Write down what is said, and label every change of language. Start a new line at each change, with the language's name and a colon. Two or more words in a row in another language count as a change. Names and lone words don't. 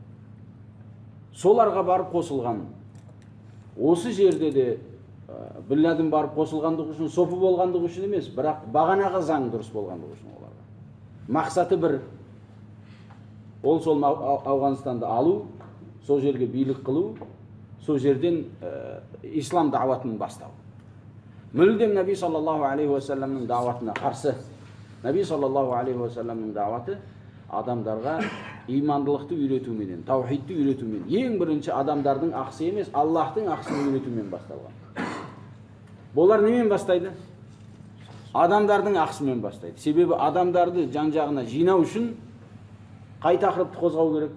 Kazakh: Соларға барып қосылған. Осы жерде де Бин Ладен барып қосылғандығы үшін, сопы болғандығы үшін емес, бірақ бағанағы заң дұрыс болғандығы үшін оларға. Мақсаты бір. Ол сол Ауғанстанды алу, сол жерге билік қылу, сол жерден ислам дауатын бастау. Мүлдем Наби
Arabic: صلى الله عليه وسلم
Kazakh: дауатына қарсы. Наби
Arabic: صلى الله عليه وسلم
Kazakh: дауаты адамдарға имандылықты үйретуменен, таухидті үйретумен, ең бірінші адамдардың ақысы емес, Аллахтың ақысын үйретумен басталған. Болар немен бастайды? Адамдардың ақысымен бастайды. Себебі адамдарды жан-жағына жинау үшін қай тақырыпты қозғау керек?